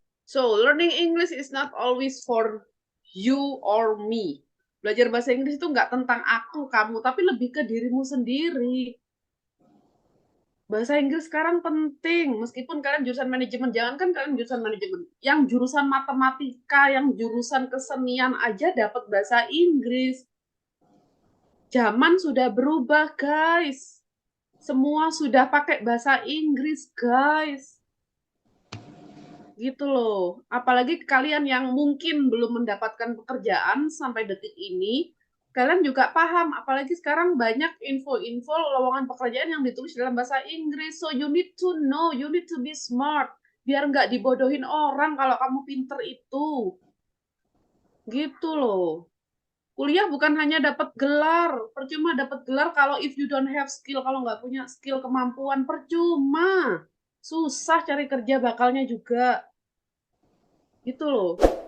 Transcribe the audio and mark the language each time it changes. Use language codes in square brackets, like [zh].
[en] So, learning English is not always for you or me. [id] Belajar bahasa Inggris itu nggak tentang aku, kamu, tapi lebih ke dirimu sendiri. Bahasa Inggris sekarang penting, meskipun kalian jurusan manajemen, jangankan kalian jurusan manajemen, yang jurusan matematika, yang jurusan kesenian aja dapat bahasa Inggris. Zaman sudah berubah, guys. Semua sudah pakai bahasa Inggris, guys. Gitu loh. Apalagi kalian yang mungkin belum mendapatkan pekerjaan sampai detik ini, kalian juga paham. Apalagi sekarang banyak info-info lowongan pekerjaan yang ditulis dalam bahasa Inggris. [en] So you need to know, you need to be smart. [id] Biar nggak dibodohin orang kalau kamu pinter itu. Gitu loh. Kuliah bukan hanya dapat gelar. Percuma dapat gelar kalau [en] if you don't have skill. [id] Kalau nggak punya skill, kemampuan, percuma. Susah cari kerja bakalnya juga. Gitu loh.